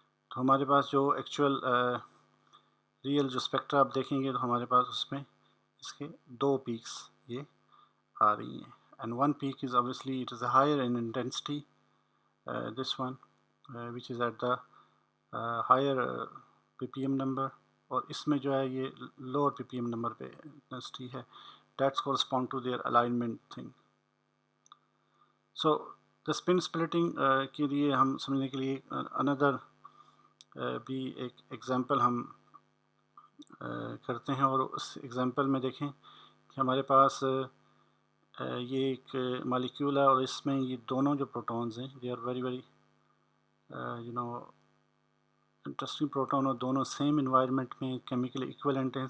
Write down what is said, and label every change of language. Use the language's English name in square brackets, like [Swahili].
[Urdu] تو ہمارے پاس جو ایکچوئل ریئل جو اسپیکٹرا آپ دیکھیں گے تو ہمارے پاس اس میں اس کے دو پیکس یہ آ رہی ہیں [English] and one peak is obviously it is higher in intensity this one which is at the higher ppm number [Urdu] اور اس میں جو ہے یہ [English] lower ppm number [Urdu] پہ intensity ہے. [English] That's correspond to their alignment thing. [Urdu] So the spin splitting کے لیے ہم سمجھنے کے لیے another بھی ایک ایگزامپل ہم کرتے ہیں اور اس ایگزامپل میں دیکھیں کہ ہمارے پاس یہ ایک مالیکیول ہے اور اس میں یہ دونوں جو پروٹونز ہیں [English] they are very very you know interesting proton [Urdu] اور دونوں سیم انوائرمنٹ میں کیمیکلی ایکویلنٹ ہیں.